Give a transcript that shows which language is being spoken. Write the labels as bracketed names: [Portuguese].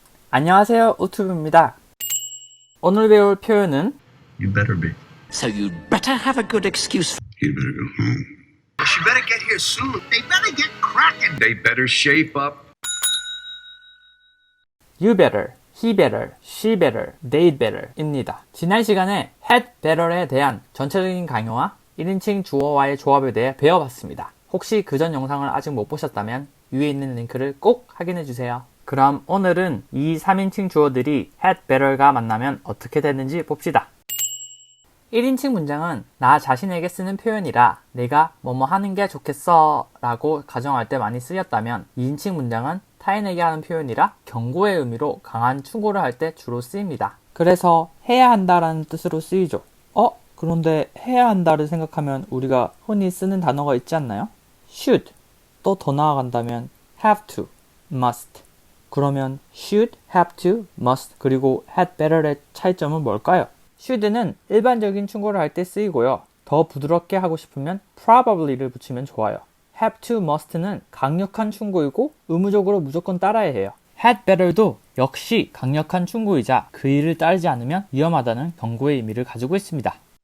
[Korean] 안녕하세요, 우튜브입니다. 오늘 배울 표현은 [English] You better be. So you'd better have a good excuse. You better go home. She better get here soon. They better get cracking. They better shape up. you better, he better, she better, they better [Korean] 입니다. 지난 시간에 had better에 대한 전체적인 강요와 1인칭 주어와의 조합에 대해 배워봤습니다. 혹시 그전 영상을 아직 못 보셨다면 위에 있는 링크를 꼭 확인해주세요. 그럼 오늘은 이 3인칭 주어들이 had better가 만나면 어떻게 되는지 봅시다. 1인칭 문장은 나 자신에게 쓰는 표현이라 내가 뭐뭐 하는 게 좋겠어 라고 가정할 때 많이 쓰였다면 2인칭 문장은 타인에게 하는 표현이라 경고의 의미로 강한 충고를 할 때 주로 쓰입니다. 그래서 해야 한다라는 뜻으로 쓰이죠. 그런데 해야 한다를 생각하면 우리가 흔히 쓰는 단어가 있지 않나요? should, 또 더 나아간다면 have to, must. 그러면 should, have to, must, 그리고 had better의 차이점은 뭘까요? should는 일반적인 충고를 할 때 쓰이고요. 더 부드럽게 하고 싶으면 probably를 붙이면 좋아요. have to, must는 강력한 충고이고 의무적으로 무조건 따라야 해요. had better도 역시 강력한 충고이자 그 일을 따르지 않으면 위험하다는 경고의 의미를 가지고 있습니다.